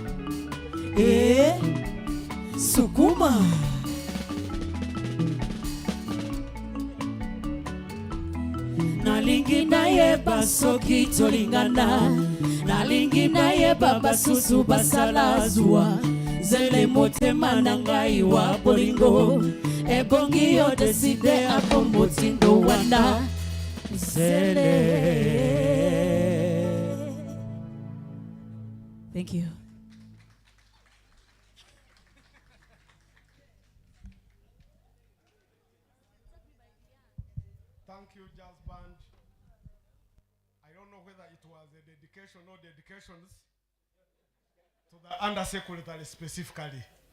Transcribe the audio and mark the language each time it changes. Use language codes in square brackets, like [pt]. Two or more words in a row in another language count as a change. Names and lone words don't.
[ln] Sukuma. Nalingi na ye basoki tolingana, nalingi na ye baba susu basalazwa, zele motema na ngai wa bolingo, ebongi yo deside apo motindo wana, zele. [en] Thank you. Thank you, Jazz Band. I don't know whether it was a dedication or dedications to the Undersecretary specifically.